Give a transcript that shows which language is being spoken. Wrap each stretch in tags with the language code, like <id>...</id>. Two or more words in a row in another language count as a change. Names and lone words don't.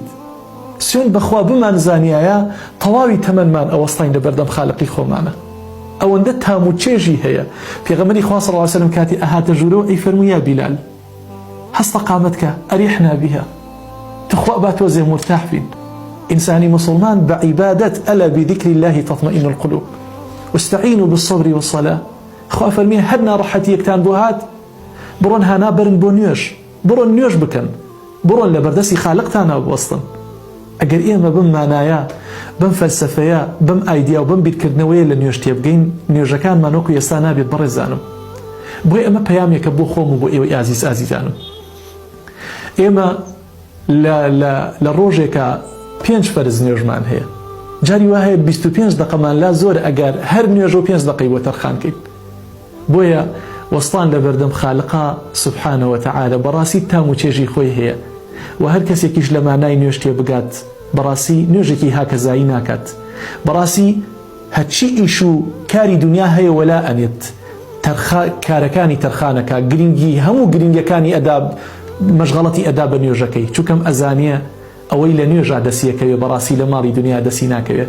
<ckb>سوێن بەخوا بمانزانیایە تەواوی تەمەنمان ئەوەستاین لە بەردەم خالقی خۆمانە. ئەوەندە تام و چێژی هەیە. پێغەمبەری خوا</ckb> <ar>صلی الله علیه وسلم</ar> <ckb>کاتی ئەهاتە ژوورەوە ئەی فەرمووی یا بیلال هەست قامەتکە</ckb> <ar>ئەریحنا بها،</ar> <ckb>تخوا با تۆزێ مرتاح بین. ئینسانی مسلمان بە عیبادەت</ckb> <ar>ئەلا بذکر الله تطمئن القلوب واستعینوا بالصبر والصلاة.</ar> <ckb>خوا فەرمیێ هەر ناڕەحەتیەکتان بۆ هات بڕۆن هانا بەرن بۆ نوێژ، بڕۆن نوێژ بکەن، بڕۆن لە بەردەستی خالقتانە بوەستن. ئەگەر ئێمە بم مانایە، بم فەلسەفەیە، بم ئایدیا و بم بیرکردنەوەیە لە نوێژ تێبگەین، نوێژەکانمان وەکو ئێستا نابێت بەڕێزانم. بۆی ئەمە پەیامێکە بۆ خۆم و بۆ ئێوەی ئازیزانم. ئێمە لە ڕۆژێکە 5 فەرز نوێژمان هەیە، جاری وا هەیە 25 دقەمان لا زۆر ئەگەر هەر نوێژ و 5 دقەی بۆ تەرخانکەین. بۆیە وەستان لە بەردەم خالقا</ckb> <ar>سبحانه وتعالى</ar> <ckb>بەڕاستی تام و چێژی خۆی هەیە و هەر کەسێکیش لە مانای نوێژ تێ بگات بەڕاستی نوێژێکی هاکەزایی ناکات. بەڕاستی هەرچی ئیش و کاری دنیا هەیە وەلا ئەنێت کارەکانی تەرخانەکە، گرنگی هەموو گرنگەکانی ئەدا، مەشغەڵەتی ئەدا بە نوێژەکەی، چونکەم ئەزانیە ئەوەی لە نوێژا دەسیەکەوێ بەڕاستی لە ماڵی دنیا دەسی ناکەوێت.</ckb>